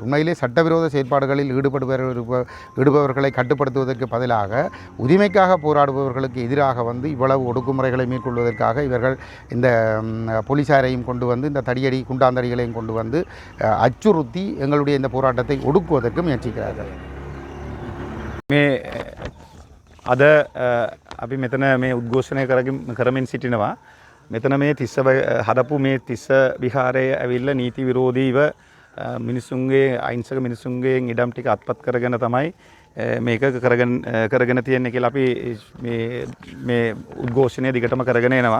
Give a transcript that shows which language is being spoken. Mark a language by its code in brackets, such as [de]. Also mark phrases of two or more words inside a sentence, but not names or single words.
[ta] உண்மையிலே சட்டவிரோத செயற்பாடுகளில் ஈடுபவர்களை கட்டுப்படுத்துவதற்கு பதிலாக உரிமைக்காக போராடுபவர்களுக்கு எதிராக வந்து இவ்வளவு ஒடுக்குமுறைகளை மேற்கொள்வதற்காக இவர்கள் இந்த போலீசாரையும் கொண்டு வந்து இந்த தடியடி குண்டாந்தடிகளையும் கொண்டு வந்து அச்சுறுத்தி எங்களுடைய இந்த போராட்டத்தை ஒடுக்குவதற்கு முயற்சிக்கிறார்கள். [si] අද අපි මෙතන මේ උද්ඝෝෂණය කරමින් සිටිනවා. මෙතන මේ තිස්ස හදපු මේ තිස්ස විහාරය ඇවිල්ලා නීති විරෝධීව මිනිසුන්ගේ අහිංසක මිනිසුන්ගේ ඉඩම් ටික අත්පත් කරගෙන තමයි මේක කරගෙන තියෙන්නේ කියලා අපි මේ උද්ඝෝෂණය දිගටම කරගෙන එනවා.